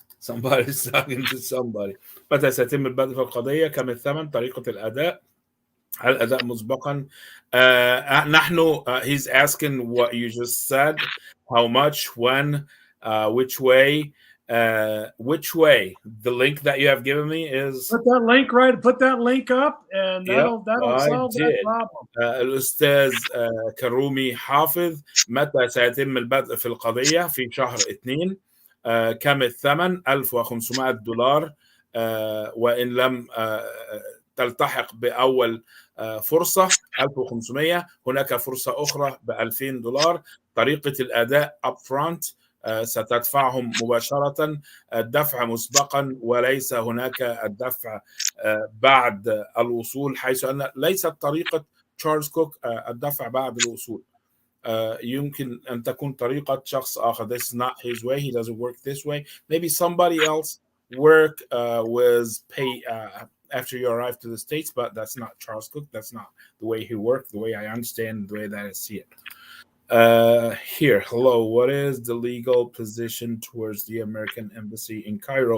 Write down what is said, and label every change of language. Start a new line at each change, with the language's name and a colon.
English: Somebody's talking to somebody.
Arabic: متى سيتم البدء في القضية؟ كم الثمن؟ طريقة الأداء؟ هل الأداء مسبقا؟ نحن
English: he's asking what you just said. How much? When? Which way? Which way? The link that you have given me is. Put that link up, and that'll solve that problem.
Arabic: الأستاذ كرومي حافظ، متى سيتم البدء في القضية؟ في شهر 2. كم الثمن؟ $1,500. وإن لم تلتحق بأول فرصة 1,500. هناك فرصة أخرى $2,000. طريقة الأداء upfront ستدفعهم مباشرة الدفع مسبقا، وليس هناك الدفع بعد الوصول، حيث أن ليست طريقة تشارلز كوك الدفع بعد الوصول. يمكن أن تكون طريقة شخص آخر.
English: This is not his way. He doesn't work this way. Maybe somebody else work with pay after you arrive to the States, but that's not Charles Cook. That's not the way he worked, the way I understand, the way that I see it. Here, hello. What is the legal position towards the American embassy in Cairo?